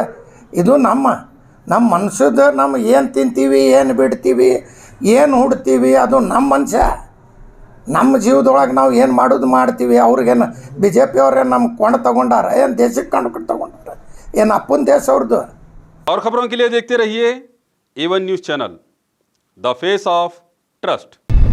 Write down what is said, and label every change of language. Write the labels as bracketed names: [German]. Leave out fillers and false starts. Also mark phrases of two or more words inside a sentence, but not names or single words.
[Kannada] ಇದು ನಮ್ಮ ಮನುಷ್ಯದ, ನಮ್ಮ ಏನು ತಿಂತೀವಿ, ಏನು ಬಿಡ್ತೀವಿ, ಏನು ಹುಡ್ತೀವಿ, ಅದು ನಮ್ಮ ಮನುಷ್ಯ. ನಮ್ಮ ಜೀವದೊಳಗೆ ನಾವು ಏನು ಮಾಡೋದು ಮಾಡ್ತೀವಿ. ಅವ್ರಿಗೇನು ಬಿ ಜೆ ಪಿ ಅವ್ರೇನು ನಮ್ಮ ಕೊಂಡು ತೊಗೊಂಡಾರ? ಏನು ದೇಶಕ್ಕೆ ಕೊಂಡು ತೊಗೊಂಡಾರ? ಏನು ಅಪ್ಪನ ದೇಶ ಅವ್ರದ್ದು? [Hindi] और खबरों के लिए देखते रहिए एवन न्यूज़ चैनल, [English] the face of trust.